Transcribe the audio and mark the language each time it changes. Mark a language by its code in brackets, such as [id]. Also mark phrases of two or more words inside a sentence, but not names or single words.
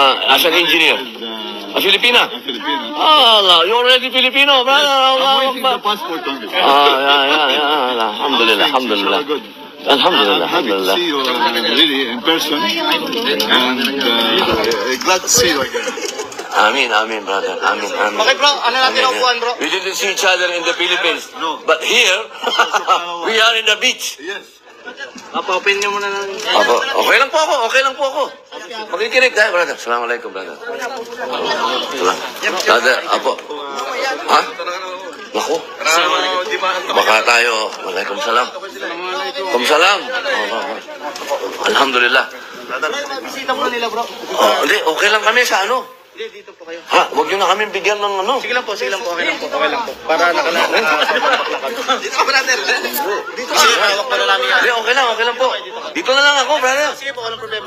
[en] As an engineer? A Filipina? I'm Filipino. Allah, you're already Filipino, brother. I'm [ar] Allahu [en] waiting the [ar] Akbar. [en] passport on this. Yeah. [ar] Alhamdulillah, alhamdulillah. [en] Good. [ar] Alhamdulillah, [en] I'm happy to [ar] alhamdulillah. [en] see you really in person, and glad to see you again. Amin, brother. Amin. Okay bro, [tl] ano natin ang upuan bro? [en] We didn't see each other in the Philippines. No. But here, we are in the beach. Yes. [tl] Papa-open nyo muna ng... Okay lang po ako. Makikinig tayo, brother. Assalamualaikum, brother. Brother, apo. Ha? Naku. Baka tayo. [ar] Waalaikumsalam. Waalaikumsalam. Alhamdulillah. [tl] Bisita muna nila bro. Hindi, okay lang kami sa ano. Hindi, dito po kayo. Huwag nyo na kami bigyan ng ano. Sige lang po, okay lang po. Para nakalala. Dito ka brother. Dito ka. Hawak pa na namin yan. Hindi, okay lang po. Dito na lang ako, brother. Sige po, walang problema.